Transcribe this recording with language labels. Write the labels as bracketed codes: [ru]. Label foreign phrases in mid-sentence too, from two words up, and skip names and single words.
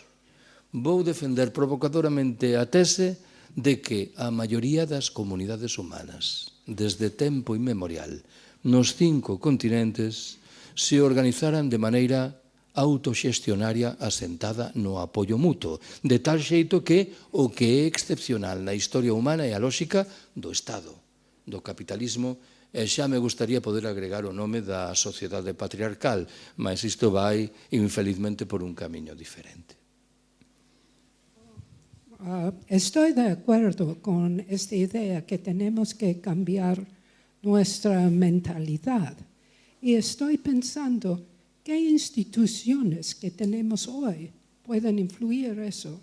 [gl] Vou defender provocadoramente a tese de que a maioría das comunidades humanas, desde tempo inmemorial, nos 5 continentes, se organizaran de maneira autoxestionaria asentada no apoio mutuo, de tal xeito que o que é excepcional na historia humana é a lóxica do Estado, do capitalismo. E xa me gustaría poder agregar o nome da sociedade patriarcal, mas isto vai, infelizmente, por un camiño diferente. [es] Estoy de acuerdo con esta idea que tenemos que cambiar nuestra mentalidad. Y estoy pensando qué instituciones que tenemos hoy pueden influir eso.